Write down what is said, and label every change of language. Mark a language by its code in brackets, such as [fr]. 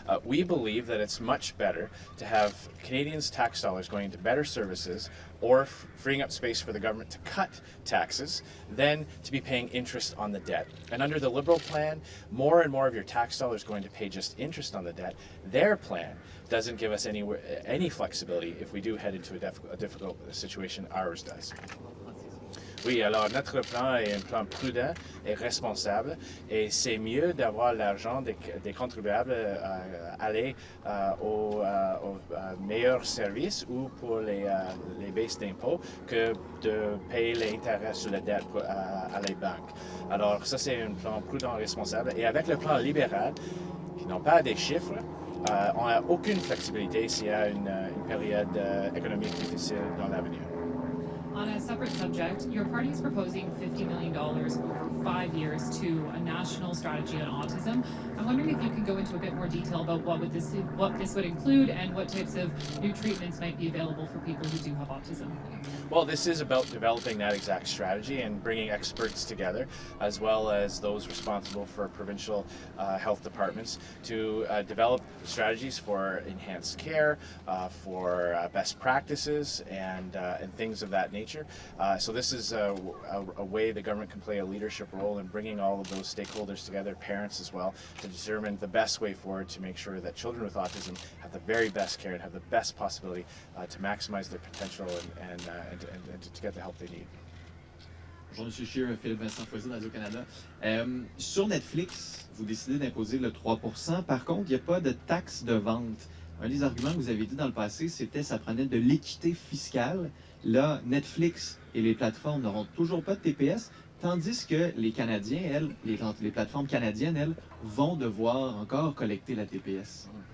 [en] We believe that it's much better to have Canadians' tax dollars going into better services or freeing up space for the government to cut taxes than to be paying interest on the debt. And under the Liberal plan, more and more of your tax dollars going to pay just interest on the debt. Their plan doesn't give us any flexibility if we do head into a difficult situation. Ours does. [fr] Oui, alors notre plan est un plan prudent et responsable, et c'est mieux d'avoir l'argent des contribuables aller aux meilleurs services ou pour les baisses d'impôts que de payer les intérêts sur la dette à les banques. Alors ça, c'est un plan prudent et responsable, et avec le plan libéral, qui n'ont pas des chiffres, on n'a aucune flexibilité s'il y a une période économique difficile dans l'avenir. [en] On a separate subject, your party is proposing $50 million over 5 years to a national strategy on autism. I'm wondering if you can go into a bit more detail about what this would include and what types of new treatments might be available for people who do have autism. Well, this is about developing that exact strategy and bringing experts together, as well as those responsible for provincial health departments, to develop strategies for enhanced care, for best practices, and things of that nature. So this is a way the government can play a leadership role in bringing all of those stakeholders together, parents as well, to determine the best way forward to make sure that children with autism have the very best care and have the best possibility to maximize their potential and to get the help they need. [fr] Bonjour, M. Scheer, Philippe Vincent Foisy, Radio-Canada. Sur Netflix, vous décidez d'imposer le 3%. Par contre, il n'y a pas de taxe de vente. Un des arguments que vous avez dit dans le passé, c'était que ça prenait de l'équité fiscale. Là, Netflix et les plateformes n'auront toujours pas de TPS, tandis que les Canadiens, elles, les plateformes canadiennes, elles, vont devoir encore collecter la TPS.